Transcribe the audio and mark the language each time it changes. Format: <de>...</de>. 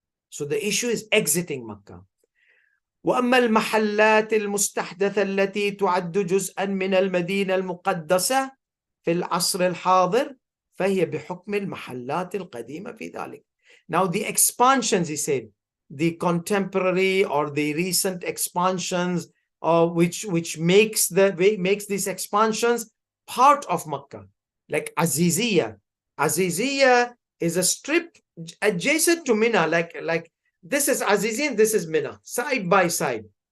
<en>So the issue is exiting Makkah.</en> <ar>وأما المحلات المستحدثة التي تعد جزءا من المدينة المقدسة في العصر الحاضر فهي بحكم المحلات القديمة في ذلك.</ar> <en>Now the expansions, he said, the contemporary or the recent expansions, which makes these expansions part of Makkah, like Aziziyah. Aziziyah is a strip adjacent to Mina, like this is Aziziyah and this is Mina, side by side.</en>